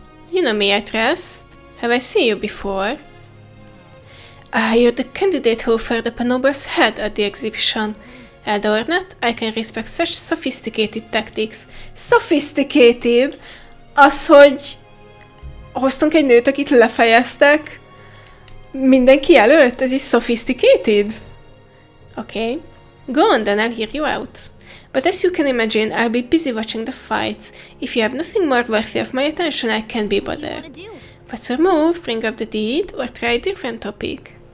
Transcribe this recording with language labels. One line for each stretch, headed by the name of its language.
English: You know me, I trust. Have I seen you before? Ah, you're the candidate who offered up a noble's head at the exhibition. Adorned, I can respect such sophisticated tactics. Sophisticated?
Hungarian: Az, hogy hoztunk egy nőt, akit lefejeztek mindenki előtt? Ez is sophisticated? Okay.
English: Go on then, I'll hear you out. But as you can imagine, I'll be busy watching the fights. If you have nothing more worthy of my attention, I can't be bothered. What's your move? Bring up the deed or try a different topic?